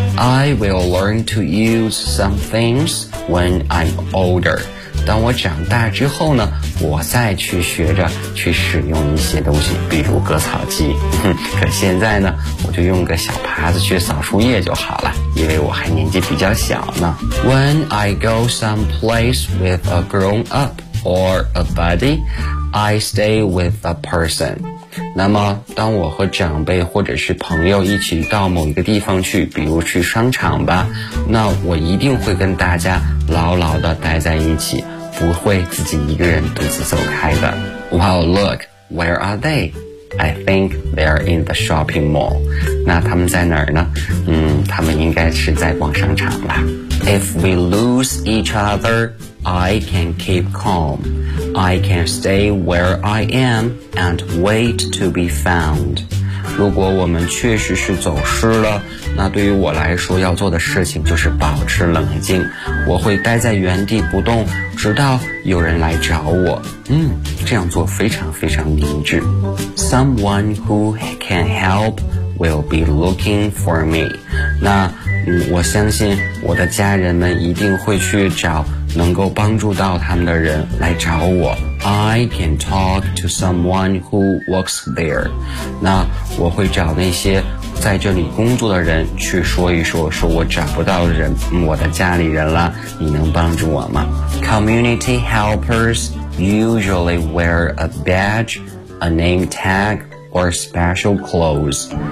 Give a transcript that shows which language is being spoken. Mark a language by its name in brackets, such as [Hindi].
[English] I will learn to use some things when I'm older. [Chinese] 当我长大之后呢，我再去学着去使用一些东西，比如割草机。可现在呢，我就用个小耙子去扫树叶就好了，因为我还年纪比较小呢。 [English] When I go someplace with a grown up or a buddy, I stay with a person. [Chinese] 那么当我和长辈或者是朋友一起到某一个地方去，比如去商场吧，那我一定会跟大家牢牢地待在一起，不会自己一个人独自走开的。 [English] Wow, look, where are they? I think they're in the shopping mall. [Chinese] 那他们在哪儿呢？他们应该是在逛商场吧。 [English] If we lose each other, I can keep calm. I can stay where I am and wait to be found. [Chinese] 如果我们确实是走失了，那对于我来说要做的事情就是保持冷静，我会待在原地不动，直到有人来找我。这样做非常非常明智。 [English] Someone who can help will be looking for me。 [Chinese] 那我相信我的家人们一定会去找能够帮助到他们的人来找我。 [English] I can talk to someone who works there。 [Chinese] 那我会找那些在这里工作的人去说一说，说我找不到人，我的家里人了，你能帮助我吗？ [English] Community helpers usually wear a badge, a name tag, or special clothes。